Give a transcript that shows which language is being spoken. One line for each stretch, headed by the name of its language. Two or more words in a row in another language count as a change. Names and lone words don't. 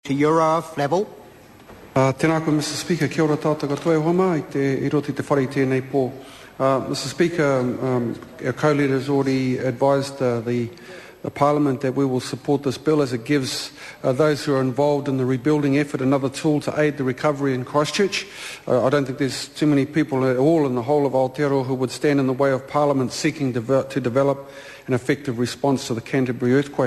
English: To your level.
Māori: Tēnā koe,
English: Mr. Speaker,
Māori: kia ora tātou katoa homa i roti te whare tēnei pō.
English: Mr. Speaker, our co-leader has already advised the Parliament that we will support this bill as it gives those who are involved in the rebuilding effort another tool to aid the recovery in Christchurch. I don't think there's too many people at all in the whole of Aotearoa who would stand in the way of Parliament seeking to develop an effective response to the Canterbury earthquake.